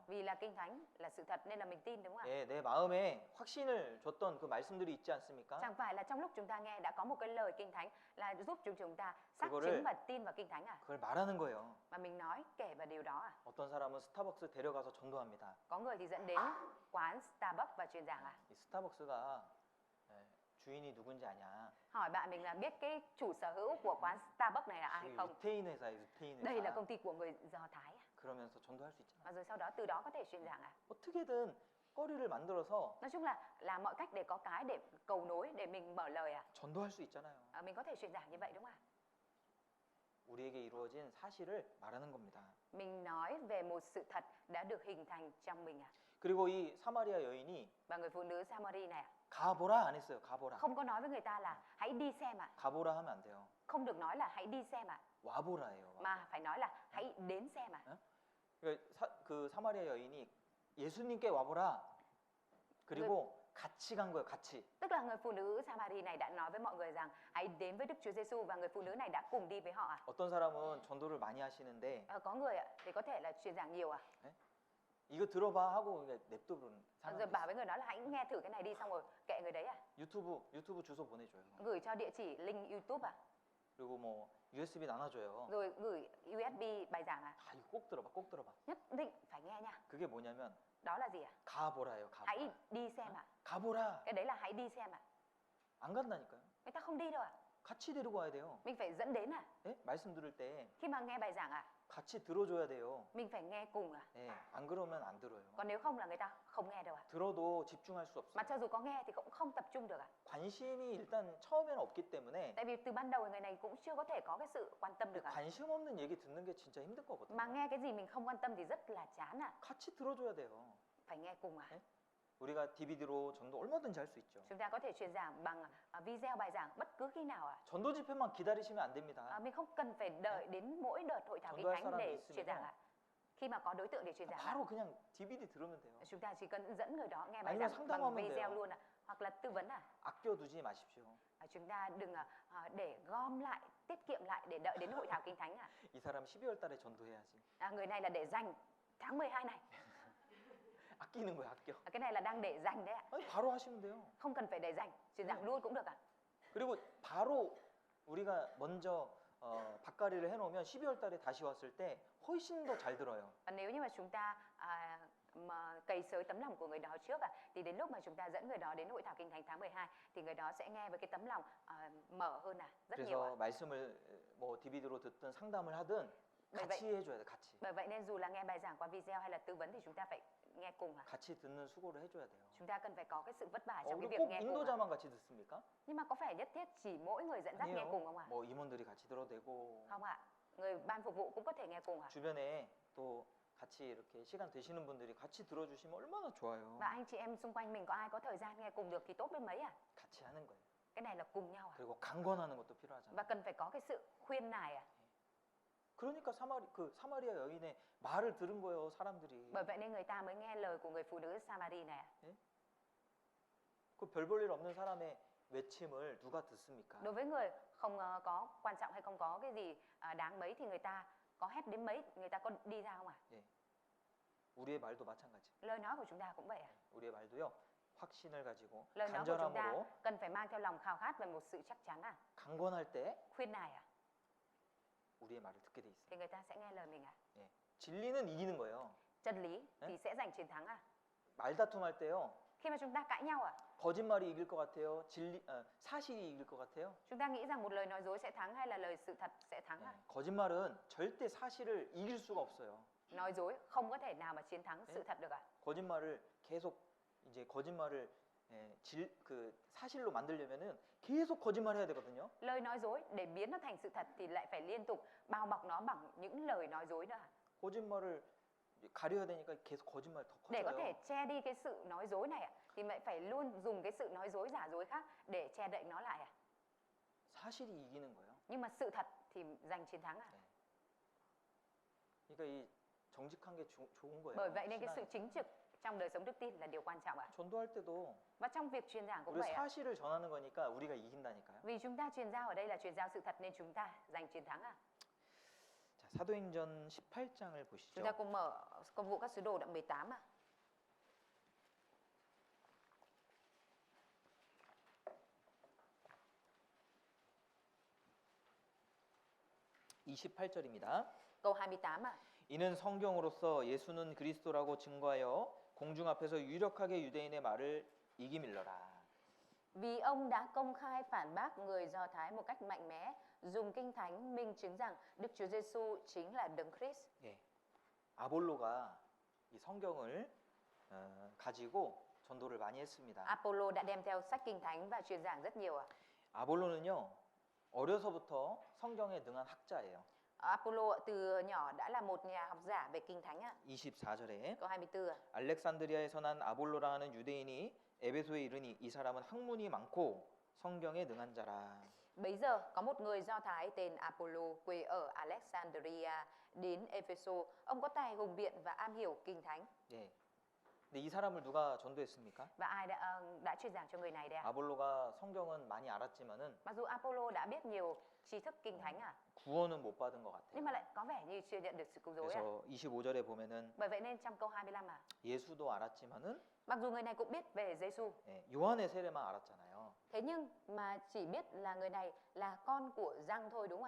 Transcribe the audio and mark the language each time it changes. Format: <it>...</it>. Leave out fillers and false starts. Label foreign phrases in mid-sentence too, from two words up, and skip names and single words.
<vi>Vì là Kinh Thánh là sự thật nên là mình tin đúng không ạ?</vi> <ko>예, 내 마음에 확신을 줬던 그 말씀들이 있지 않습니까?</ko> <vi>Chẳng phải là trong lúc chúng ta nghe đã có một cái lời Kinh Thánh là giúp chúng ta xác</vi> <ko>그거를-</ko> <vi>chứng và tin vào Kinh Thánh à?</vi> <ko>그걸 말하는 거예요.</ko> <vi>Mà mình nói kể vào điều đó à?</vi> <ko>어떤 사람은 스타벅스 데려가서 전도합니다.</ko> <vi>Có người thì dẫn đến quán Starbucks và truyền giảng à?</vi> <ko>이 스타벅스가 주인이 누군지 아냐?</ko> <vi>Hỏi bạn mình là biết cái chủ sở hữu của quán Starbucks này là ai</vi> <ko>이게</ko> <vi>không?</vi> <ko>유태인 회사예요, 유태인</ko> <vi>Đây là</vi> <ko>회사.</ko> <vi>công ty của người Do Thái à?</vi> <ko>그러면서 전도할 수 있잖아.</ko> <vi>Và rồi sau đó từ đó có thể truyền giảng à?</vi> <ko>어떻게든 거리를 만들어서</ko> <vi>Nói chung là làm mọi cách để có cái để cầu nối để mình mở lời à?</vi> <ko>전도할 수 있잖아요.</ko> <vi>Mình có thể truyền giảng như vậy đúng không ạ?</vi> <ko>우리에게 이루어진 사실을 말하는 겁니다.</ko> <vi>Mình nói về một sự thật đã được hình thành trong mình à?</vi> <ko>그리고 이 사마리아 여인이</ko> <vi>Và người phụ nữ Samari này à?</vi> <ko>가보라 안 했어요. 가보라.</ko> <vi>Không có nói với người ta là hãy đi xem ạ.</vi> <ko>가보라 하면 안 돼요.</ko> <vi>Không được nói là hãy đi xem ạ.</vi> <ko>와보라예요.</ko> <vi>Mà phải nói là hãy đến xem ạ.</vi> <ko>그러니까 그 사마리아 여인이 예수님께 와보라. 그리고 같이 간 거예요. 같이.</ko> <vi>Tức là người phụ nữ Samari này đã nói với mọi người rằng hãy đến với Đức Chúa Giêsu và người phụ nữ này đã cùng đi với họ ạ.</vi> <ko>어떤 사람은 전도를 많이 하시는데</ko> <vi>Có người ạ thì có thể là truyền giảng nhiều ạ.</vi> <ko>이거 들어봐 하고 그냥 냅두는</ko> <vi>Rồi</vi> <ko>사람이</ko> <vi>bảo với người đó là hãy nghe thử cái này đi xong rồi kệ người đấy ạ.</vi> <ko>유튜브 주소 보내줘요.</ko> <vi>Gửi cho địa chỉ link YouTube ạ.</vi> <ko>그리고 뭐 USB 나눠줘요.</ko> <vi>Rồi gửi USB bài giảng ạ.</vi> <ko>아 이거 꼭 들어봐, 꼭 들어봐.</ko> <vi>Nhất định phải nghe nha.</vi> <ko>그게 뭐냐면</ko> <vi>Đó là gì ạ?</vi> <ko>가보라예요. 가보라.</ko> <vi>Hãy đi xem ạ.</vi> <ko>가보라.</ko> <vi>Cái đấy là hãy đi xem ạ.</vi> <ko>안 간다니까요.</ko> <vi>Người ta không đi đâu ạ.</vi> <ko>같이 데리고 와야 돼요.</ko> <vi>Mình phải dẫn đến ạ.</vi> <ko>예? 말씀 들을 때</ko> <vi>Khi mà nghe bài giảng ạ,</vi> <ko>같이 들어줘야 돼요.</ko> <vi>mình phải nghe cùng ạ.</vi> <ko>예, 안 그러면 안 들어요.</ko> <vi>Còn nếu không là người ta không nghe đâu ạ.</vi> <ko>들어도 집중할 수</ko> <vi>Mà</vi> <ko>없어요.</ko> <vi>cho dù có nghe thì cũng không tập trung được ạ.</vi> <ko>관심이 일단 처음에는 없기 때문에</ko> <vi>Tại vì từ ban đầu người này cũng chưa có thể có cái sự quan tâm được ạ.</vi> <ko>관심 없는 얘기 듣는 게 진짜 힘든 거거든요.</ko> <vi>Mà nghe cái gì mình không quan tâm thì rất là chán ạ.</vi> <ko>같이 들어줘야 돼요.</ko> <vi>Phải nghe cùng ạ.</vi> <ko>네? 우리가 DVD로 전도 얼마든지 할 수 있죠.</ko> <vi>Chúng ta có thể truyền giảng bằng video bài giảng bất cứ khi nào ạ.</vi> <ko>전도 집회만 기다리시면 안 됩니다.</ko> <vi>Mình không cần phải đợi đến mỗi đợt hội thảo Kinh</vi> <ko>전도할</ko> <vi>Thánh</vi> <ko>사람이</ko> <vi>để</vi> <ko>있으면요.</ko> <vi>truyền giảng ạ. Khi mà có đối tượng để truyền giảng ạ,</vi> <ko>바로 그냥 DVD 들으면 돼요.</ko> <vi>chúng ta chỉ cần dẫn người đó nghe bài</vi> <ko>아니면</ko> <vi>giảng bằng</vi> <ko>상담하면</ko> <vi>video</vi> <ko>돼요.</ko> <vi>luôn ạ. Hoặc là tư vấn ạ.</vi> <ko>아껴두지 마십시오.</ko> <vi>Chúng ta đừng để gom lại, tiết kiệm lại để đợi đến hội thảo Kinh Thánh ạ.</vi> <ko>이 사람 12월 달에 전도해야지.</ko> <vi>Người này là để dành tháng 12 này.</vi> <ko>아끼는 거예요, 아껴.</ko> <vi>Cái này là đang để dành đấy ạ.</vi> <ko>아니, 바로 하시면 돼요.</ko> <vi>Không cần phải để dành, truyền giảng luôn cũng được ạ.</vi> <ko>그리고 바로 우리가 먼저 밭가리를 해놓으면 12월 달에 다시 왔을 때 훨씬 더 잘 들어요.</ko> <vi>Và nếu như mà chúng ta mà cày xới tấm lòng của người đó trước thì đến lúc mà chúng ta dẫn người đó đến hội thảo Kinh Thánh tháng 12 thì người đó sẽ nghe với cái tấm lòng mở hơn rất nhiều ạ.</vi> <ko>그래서 말씀을 뭐 DVD로 듣든 상담을 하든</ko> <vi>bởi</vi> <ko>같이</ko> <vi>vậy,</vi> <ko>해줘야 돼, 같이.</ko> <vi>bởi vậy nên dù là nghe bài giảng qua video hay là tư vấn thì chúng ta phải nghe cùng ạ.</vi> <ko>같이 듣는 수고를 해줘야 돼요.</ko> <vi>Chúng ta cần phải có cái sự vất vả trong cái</vi> <ko>우리</ko> <vi>việc</vi> <ko>꼭</ko> <vi>nghe cùng ạ.</vi> <ko>인도자만 같이 듣습니까?</ko> <vi>Nhưng mà có phải nhất thiết chỉ mỗi người dẫn dắt nghe cùng không ạ?</vi> <ko>뭐 임원들이 같이 들어도 되고</ko> <vi>Không ạ. Người ban phục vụ cũng có thể nghe cùng ạ.</vi> <ko>주변에 또 같이 이렇게 시간 되시는 분들이 같이 들어주시면 얼마나 좋아요.</ko> <vi>Và anh chị em xung quanh mình có ai có thời gian nghe cùng được thì tốt biết mấy ạ.</vi> <ko>같이 하는 거예요.</ko> <vi>Cái này là cùng nhau ạ.</vi> <ko>그리고 강권하는 것도 필요하잖아요.</ko> <vi>Và cần phải có cái sự khuyên nài ạ.</vi> <ko>그러니까 사마리아 여인의 말을 들은 거예요, 사람들이.</ko> <vi>Bởi vậy nên người ta mới nghe lời của người phụ nữ Samari này ạ.</vi> <ko>그 별 볼 일 없는 사람의 외침을 누가 듣습니까?</ko> <vi>Đối với người không có quan trọng hay không có cái gì đáng mấy thì người ta có hét đến mấy, người ta có đi ra không ạ?</vi> <ko>우리의 말도 마찬가지.</ko> <vi>Lời nói của chúng ta cũng vậy ạ.</vi> <ko>우리의 말도요. 확신을 가지고</ko> <vi>Lời nói của chúng ta</vi> <ko>간절함으로</ko> <vi>cần phải mang theo lòng khao khát và một sự chắc chắn ạ.</vi> <ko>강권할 때</ko> <vi>Khuyên nài ạ.</vi> <ko>우리의 말을 듣게 돼 있어요.</ko> <vi>Thì người ta sẽ nghe lời mình ạ.</vi> <ko>진리는 이기는 거예요.</ko> <vi>Chân lý thì sẽ giành chiến thắng ạ.</vi> <ko>말다툼할 때요.</ko> <vi>Khi mà chúng ta cãi nhau ạ,</vi> <ko>거짓말이 이길 것 같아요. 사실이 이길 것 같아요.</ko> <vi>chúng ta nghĩ rằng một lời nói dối sẽ thắng hay là lời sự thật sẽ thắng ạ?</vi> <ko>거짓말은 절대 사실을 이길 수가 없어요.</ko> <vi>Nói dối không có thể nào mà chiến thắng sự thật được ạ.</vi> <ko>거짓말을 계속 이제 거짓말을 그 사실로 만들려면은 계속 거짓말해야 되거든요.</ko> <vi>Lời nói dối để biến nó thành sự thật thì lại phải liên tục bao bọc nó bằng những lời nói dối nữa ạ.</vi> <ko>거짓말을 가려야 되니까 계속 거짓말 더</ko> <vi>Để có thể</vi> <ko>커져요.</ko> <vi>che đi cái sự nói dối này ạ, thì lại phải luôn dùng cái sự nói dối giả dối khác để che đậy nó lại ạ.</vi> <ko>사실이 이기는 거예요.</ko> <vi>Nhưng mà sự thật thì giành chiến thắng ạ.</vi> <ko>그러니까 이 정직한 게 좋은 거예요.</ko> <vi>Bởi vậy nên cái sự</vi> <ko>신앙에.</ko> <vi>chính trực trong đời sống đức tin là điều quan trọng ạ.</vi> <ko>전도할 때도</ko> <vi>Và trong việc truyền giảng cũng</vi> <ko>우리</ko> <vi>vậy ạ.</vi> <ko>사실을 전하는 거니까 우리가 이긴다니까요.</ko> <vi>Vì chúng ta truyền giao ở đây là truyền giao sự thật nên chúng ta giành chiến thắng ạ.</vi> <ko>자, 사도행전 18장을 보시죠.</ko> <vi>Chúng ta cùng mở công vụ các sứ đồ đoạn 18 ạ.</vi> <ko>28절입니다.</ko> <vi>Câu 28 ạ.</vi> <ko>이는 성경으로서 예수는 그리스도라고 증거하여 공중 앞에서 유력하게 유대인의 말을 이기밀러라.</ko> <vi>Vì ông đã công khai phản bác người Do Thái một cách mạnh mẽ, dùng kinh thánh minh chứng rằng Đức Chúa Giêsu chính là Đấng Christ.</vi> <ko>예. 아볼로가 이 성경을 가지고 전도를 많이 했습니다.</ko> <vi>Apollo đã đem theo sách kinh thánh và truyền giảng rất nhiều ạ.</vi> <ko>아볼로는요, 어려서부터 성경에 능한 학자예요.</ko> <vi>Apollo từ nhỏ đã là một nhà học giả về kinh thánh ạ.</vi> <ko>24절에</ko> <vi>Câu 24 ạ.</vi> <ko>알렉산드리아에서 난 아볼로라 하는 유대인이 에베소에 이르니 이 사람은 학문이 많고 성경에 능한 자라.</ko> <vi>Bấy giờ có một người Do Thái tên Apollo quê ở Alexandria đến Epheso. Ông có tài hùng biện và am hiểu kinh thánh.</vi> <ko>예. 근데 이 사람을 누가 전도했습니까?</ko> <vi>Và ai đã truyền giảng cho người này đây ạ?</vi> <ko>아볼로가 성경은 많이 알았지만은</ko> <vi>Mặc dù Apollo đã biết nhiều tri thức kinh thánh ạ,</vi> <ko>구원은 못 받은 것 같아요.</ko> <vi>nhưng mà lại có vẻ như chưa nhận được sự cứu rỗi ạ.</vi> <ko>그래서 25절에 보면은</ko> <vi>Bởi vậy nên trong câu 25 ạ,</vi> <ko>예수도 알았지만은</ko> <vi>mặc dù người này cũng biết về Giêsu,</vi> <ko>예, 요한의 세례만 알았잖아요.</ko> <vi>thế nhưng mà chỉ biết là người này là con của Giăng thôi đúng không ạ?</vi>